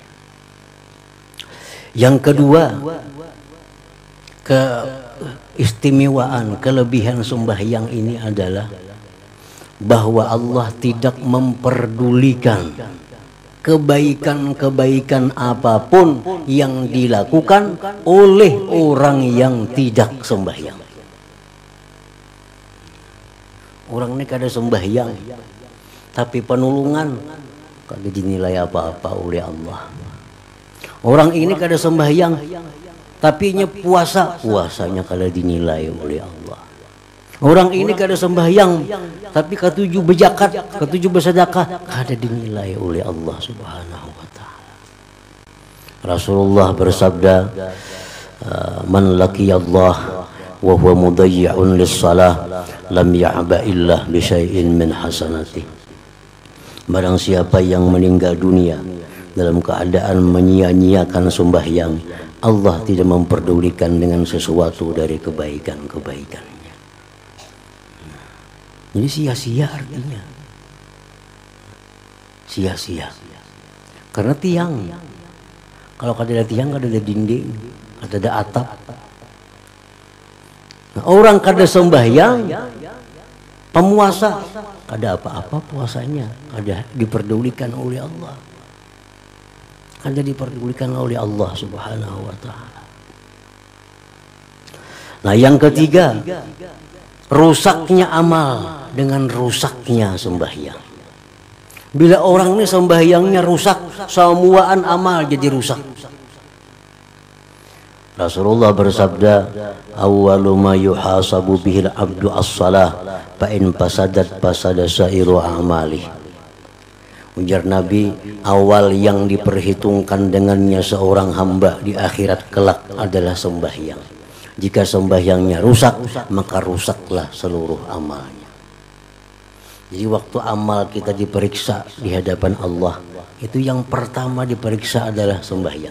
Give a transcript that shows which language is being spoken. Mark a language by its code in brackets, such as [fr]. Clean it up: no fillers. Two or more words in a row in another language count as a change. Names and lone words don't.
[id] Yang kedua, keistimewaan, kelebihan sembahyang ini adalah bahwa Allah tidak memperdulikan kebaikan-kebaikan apapun yang dilakukan oleh orang yang tidak sembahyang. [bjn] Orang ini kada sembahyang, tapi penulungan kada dinilai apa-apa oleh Allah. Orang ini kada sembahyang, tapi nya puasanya kada dinilai oleh Allah. Orang ini kada sembahyang, tapi ketujuh berzakat, ketujuh bersedekah, kada dinilai oleh Allah [ar] سبحانه وتعالى. [id] Rasulullah bersabda, [ar] من لقي الله وهو مضيع للصلاة لم يعبأ إلا بشيء من حسناته. [id] Barang siapa yang meninggal dunia dalam keadaan menyia-nyiakan sembahyang, Allah tidak memperdulikan dengan sesuatu dari kebaikan-kebaikannya. Jadi sia-sia artinya. Sia-sia. Karena tiang. [bjn] Kalau kada ada tiang, kada ada dinding, kada ada atap. Nah, orang kada sembahyang, pemuasa, kada apa-apa puasanya, kada diperdulikan oleh Allah. Kada diperdulikan oleh Allah [ar] سبحانه وتعالى. [id] Nah, yang ketiga, rusaknya amal dengan rusaknya sembahyang. [bjn] Bila orang ini sembahyangnya rusak, semuaan amal jadi rusak. [id] Rasulullah bersabda, [ar] أول ما يحاسب به العبد الصلاة فإن فسدت فسد سائر أعماله. [id] Ujar Nabi, awal yang diperhitungkan dengannya seorang hamba di akhirat kelak adalah sembahyang. Jika sembahyangnya rusak, maka rusaklah seluruh amalnya. Jadi waktu amal kita diperiksa di hadapan Allah, itu yang pertama diperiksa adalah sembahyang.